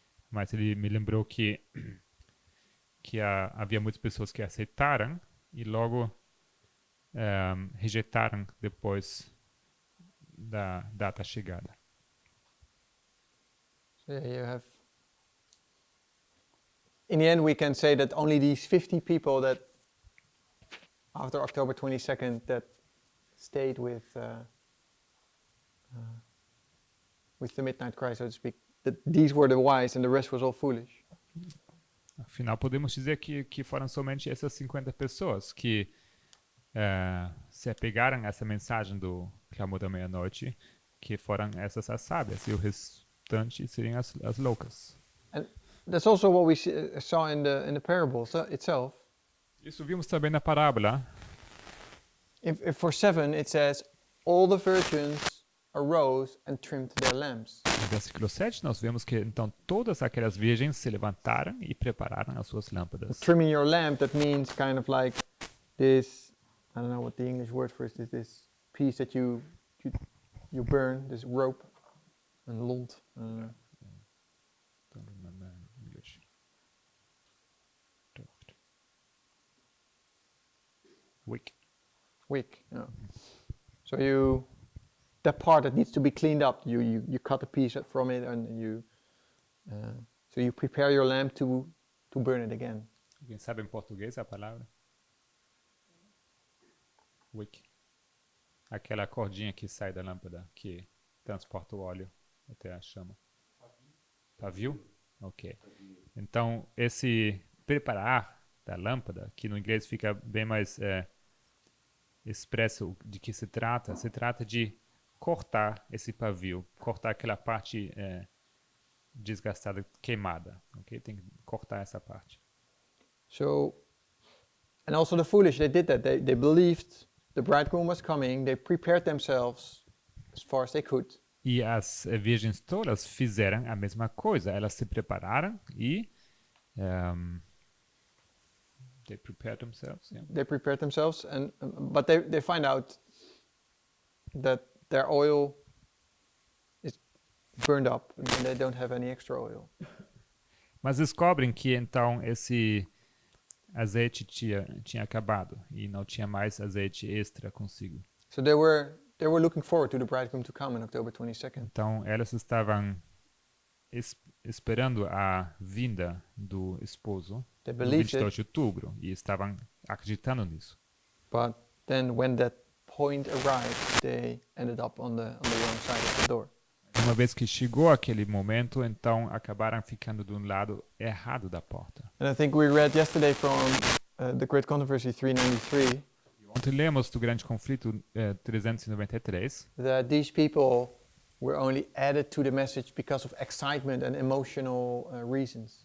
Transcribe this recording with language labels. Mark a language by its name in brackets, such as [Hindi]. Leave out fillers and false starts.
[Portuguese] Mas ele me lembrou que havia muitas pessoas que aceitaram e logo rejeitaram depois da data chegada. [English] So yeah, you have... In the end, we can say that only these 50 people that, after October 22nd, that stayed with the midnight cry, so to speak, that these were the wise and the rest was all foolish. [Portuguese] Afinal, podemos dizer que foram somente essas 50 pessoas que se apegaram a essa mensagem do clamor da meia-noite, que foram essas as sábias, e o restante seriam as loucas. [English] And that's also what we saw in the parable itself. [Portuguese] Isso vimos também na parábola. [English] If for 7 it says, all the virgins arose and trimmed their lamps. [Portuguese] No versículo 7, nós vemos que então todas aquelas virgens se levantaram e prepararam as suas lâmpadas. [English] Trimming your lamp, that means kind of like this, I don't know what the English word for it is, this piece that you burn, this rope, and lont. Don't remember in English. Wick. Yeah. So that part that needs to be cleaned up, you cut a piece from it, and so you prepare your lamp to burn it again. [Portuguese] Alguém sabe em português a palavra? Wick. Aquela cordinha que sai da lâmpada, que transporta o óleo até a chama. Pavio? Ok. Então, esse preparar da lâmpada, que no inglês fica bem mais expresso de que se trata de cortar esse pavio, cortar aquela parte desgastada, queimada. Ok? Tem que cortar essa parte. [English] So, and also the foolish, they did that. They believed the bridegroom was coming. They prepared themselves as far as they could. [Portuguese] E as virgens todas fizeram a mesma coisa. Elas se prepararam e [English] they prepared themselves. Yeah. They prepared themselves, but they find out that their oil is burned up and they don't have any extra oil. [Portuguese] Mas descobrem que então esse azeite tinha acabado e não tinha mais azeite extra consigo. [English] So they were looking forward to the bridegroom to come on October 22nd. [Portuguese] Então elas estavam esperando a vinda do esposo no 22 de outubro e estavam acreditando nisso. [English] But then when that point arrived, they ended up on the wrong side of the door. [Portuguese] Uma vez que chegou aquele momento, então acabaram ficando do lado errado da porta. [English] And I think we read yesterday from the Great Controversy 393 [Portuguese] Ontem lemos do Grande Conflito 393 [English] that these people were only added to the message because of excitement and emotional reasons.